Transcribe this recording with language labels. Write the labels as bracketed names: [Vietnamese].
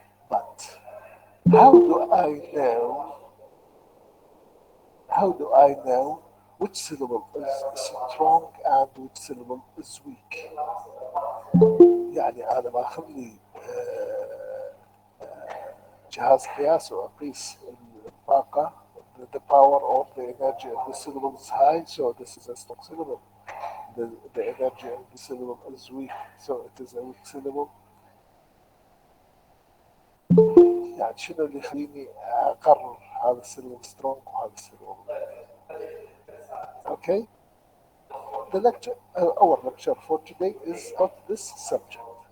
[English] But how do I know? How do I know which syllable is strong and which syllable is weak؟ [Arabic] يعني أنا باخذ لي جهاز قياس وأقيس الطاقة [English] the power of the energy of the syllable is high, so this is a strong syllable. The energy of the syllable is weak, so it is a weak syllable. [Arabic] يعني شنو اللي يخليني أقرر هذا السيلبل strong وهذا السيلبل okay. [English] The lecture, our lecture for today is about this subject.